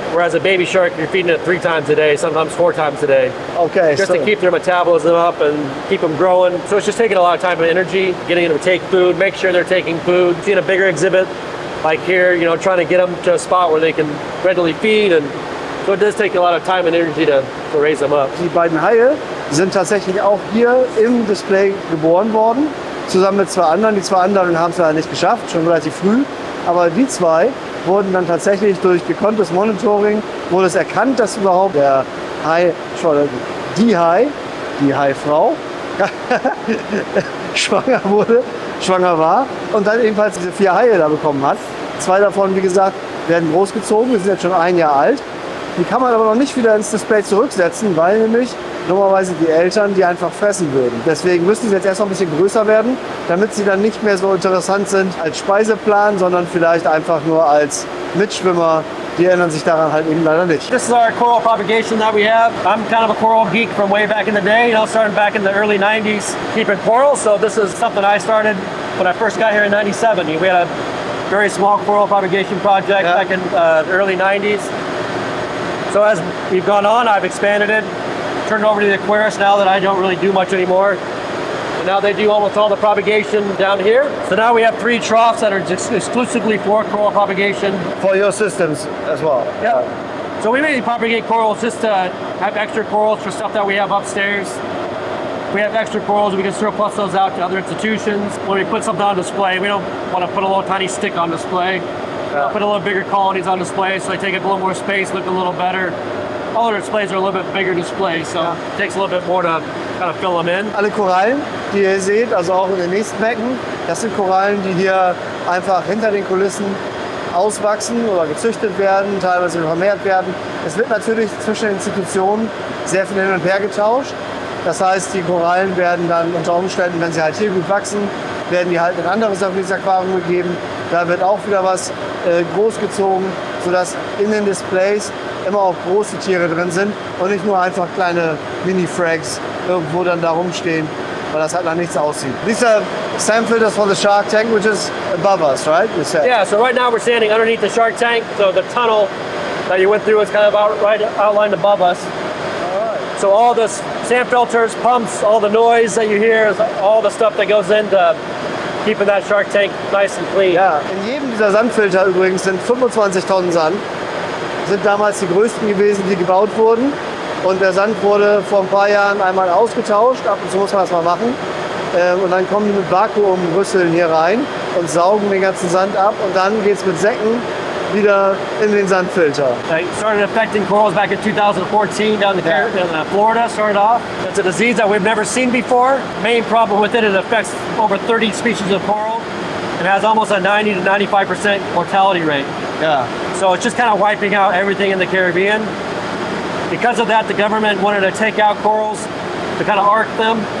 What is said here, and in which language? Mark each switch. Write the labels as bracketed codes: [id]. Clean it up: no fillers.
[en] Whereas a baby shark, you're feeding it 3 times a day, sometimes 4 times a day. Okay. Just to keep their metabolism up and keep them growing. So it's just taking a lot of time and energy, getting them to take food, make sure they're taking food. Seeing a bigger exhibit like here, you know, trying to get them to a spot where they can readily feed. And so it does take a lot of time and energy to raise them up. [de] Die beiden Haie sind tatsächlich auch hier im Display geboren worden. Zusammen mit 2 anderen. Die 2 anderen haben es leider nicht geschafft, schon relativ früh. Aber die 2 wurden dann tatsächlich durch gekonntes Monitoring, wurde es erkannt, dass überhaupt der Hai, die Haifrau, schwanger war und dann ebenfalls diese 4 Haie da bekommen hat. 2 davon, wie gesagt, werden großgezogen, wir sind jetzt schon 1 Jahr alt. Die kann man aber noch nicht wieder ins Display zurücksetzen, weil nämlich normalerweise die Eltern die einfach fressen würden. Deswegen müssen sie jetzt erst noch ein bisschen größer werden, damit sie dann nicht mehr so interessant sind als Speiseplan, sondern vielleicht einfach nur als Mitschwimmer. Die erinnern sich daran halt eben leider nicht. [en] This is our coral propagation that we have. I'm kind of a coral geek from way back in the day, you know, starting back in the early 90s, keeping coral. So this is something I started when I first got here in 97. We had a very small coral propagation project back in the early 90s. So as we've gone on, I've expanded it, turned it over to the aquarist now that I don't really do much anymore. And now they do almost all the propagation down here. So now we have 3 troughs that are just exclusively for coral propagation. For your systems as well. Yeah. So we mainly propagate corals just to have extra corals for stuff that we have upstairs. We have extra corals, we can surplus those out to other institutions. When we put something on display, we don't want to put a little tiny stick on display. Put a little bigger colonies on display so they take up a little more space, look a little better. All our displays are a little bit bigger displays, so it takes a little bit more to kind of fill them in. Alle Korallen, die ihr seht, also auch in den nächsten Becken, das sind Korallen, die hier einfach hinter den Kulissen auswachsen oder gezüchtet werden, teilweise vermehrt werden. Es wird natürlich zwischen den Institutionen sehr viel hin und her getauscht. Das heißt, die Korallen werden dann unter Umständen, wenn sie halt hier gut wachsen, werden die halt in ein anderes Aquarium gegeben. Da wird auch wieder was großgezogen, sodass in den Displays immer auch große Tiere drin sind und nicht nur einfach kleine Mini-Frags irgendwo dann da rumstehen, weil das halt nach nichts aussieht. These are SAM filters for the shark tank, which is above us, right? You said. Yeah, so right now we're standing underneath the shark tank, so the tunnel that you went through is kind of outlined above us. So all the SAM filters, pumps, all the noise that you hear, is all the stuff that goes into keeping that shark tank nice and clean. [de] Ja, in jedem dieser Sandfilter übrigens sind 25 Tonnen Sand. Sind damals die größten gewesen, die gebaut wurden. Und der Sand wurde vor ein paar Jahren einmal ausgetauscht. Ab und zu muss man das mal machen. Und dann kommen die mit Vakuumrüsseln hier rein und saugen den ganzen Sand ab. Und dann geht es mit Säcken wieder in den Sandfilter. [en] It started affecting corals back in 2014 down in Florida, started off. It's a disease that we've never seen before. Main problem with it, it affects over 30 species of coral and has almost a 90 to 95% mortality rate. Ja. So it's just kind of wiping out everything in the Caribbean. Because of that, the government wanted to take out corals to kind of arc them.